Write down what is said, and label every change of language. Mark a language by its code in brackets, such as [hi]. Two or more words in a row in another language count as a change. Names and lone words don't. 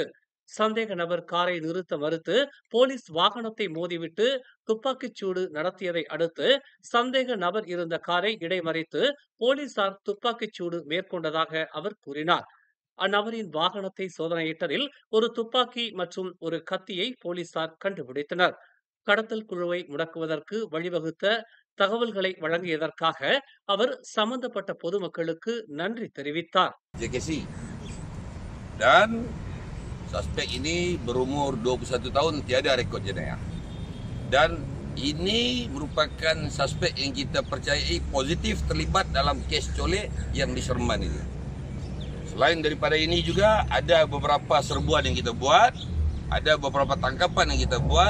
[ta] சந்தேக நபர் காரை நிறுத்த மறுத்து போலீஸ் வாகனத்தை மோதிவிட்டு துப்பாக்கிச் சூடு நடத்தியதை அடுத்து சந்தேக நபர் இருந்த காரை இடைமறித்து போலீசார் துப்பாக்கிச் சூடு மேற்கொண்டதாக அவர் கூறினார். அந்நபரின் வாகனத்தை சோதனையிட்டதில் ஒரு துப்பாக்கி மற்றும் ஒரு கத்தியை போலீசார் கண்டுபிடித்தனர். கடத்தல் குழுவை முடக்குவதற்கு வழிவகுத்த தகவல்களை வழங்கியதற்காக அவர் சம்பந்தப்பட்ட பொதுமக்களுக்கு நன்றி தெரிவித்தார். [ms] JKC dan suspek ini berumur 21 tahun, tiada rekod jenayah. Dan ini merupakan suspek yang kita percayai positif terlibat dalam kes colek yang di Seremban ini. Selain daripada ini juga ada beberapa serbuan yang kita buat, ada beberapa tangkapan yang kita buat.